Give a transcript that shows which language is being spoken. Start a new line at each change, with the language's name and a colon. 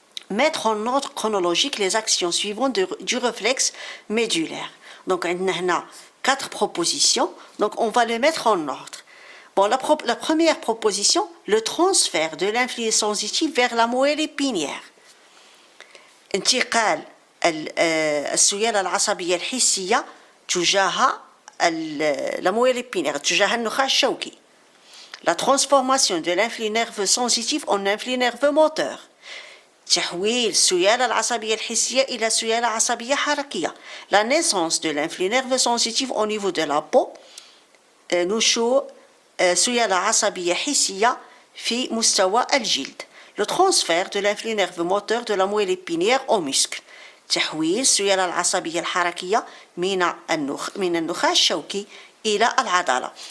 French: Mettre en ordre chronologique les actions suivantes du réflexe médulaire. Donc, on a 4 propositions. Donc, on va les mettre en ordre. Bon, la première proposition, le transfert de l'influence sensitive vers la moelle épinière.
Arabic: انتقال السيالة العصبية الحسية تجاه la moelle épinière, تجاه النخاع الشوكي.
French: La transformation de l'influx nerveux sensitif en influx nerveux moteur.
Arabic: تحويل السيالة العصبية الحسية إلى سيالة عصبية حركية.
French: La naissance de l'influx nerveux sensitif au niveau de la peau.
Arabic: نشوء سيالة عصبية حسية في مستوى الجلد.
French: Le transfert de l'influx nerveux moteur de la moelle épinière au muscle.
Arabic: تحويل السيالة العصبية الحركية من النخاع الشوكي إلى العضلة.